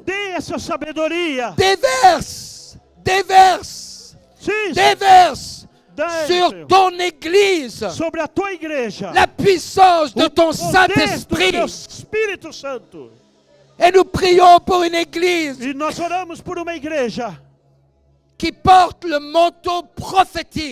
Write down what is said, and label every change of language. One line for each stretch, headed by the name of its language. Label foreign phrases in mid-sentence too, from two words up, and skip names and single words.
Portuguese: Dê essa sabedoria.
French: Déverse, déverse,
Portuguese: Sim,
French: déverse
Portuguese: dê,
French: sur
Portuguese: Senhor,
French: ton Église
Portuguese: sobre a tua igreja.
French: la puissance de ton
Portuguese: O poder do
French: Saint-Esprit.
Portuguese: teu Espírito Santo.
French: Et nous prions pour une Église
Portuguese: E nós oramos por uma igreja
French: qui porte le manteau prophétique.